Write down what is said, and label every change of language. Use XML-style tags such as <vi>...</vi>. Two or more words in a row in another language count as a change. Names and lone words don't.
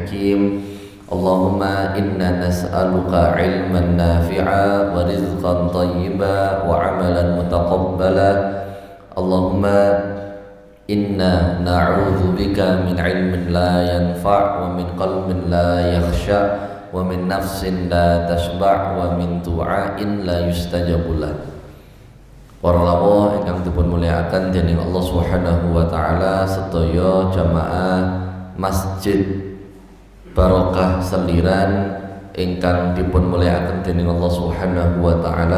<ar>الحكيم اللهم إنا نسألك علما نافعا ورزقا طيبا وعملا متقبلا اللهم إنا نعوذ بك من علم لا ينفع ومن قلب لا يخشع ومن نفس لا تشبع ومن دعاء لا يستجاب له.</ar> <jv>Para rawuh ingkang dipun mulyakaken dening</jv> <ar>الله سبحانه وتعالى</ar> <jv>sedaya jamaah Masjid Barokah Seliran ingkang dipun mulyakaken dening</jv> <ar>الله سبحانه وتعالى.</ar>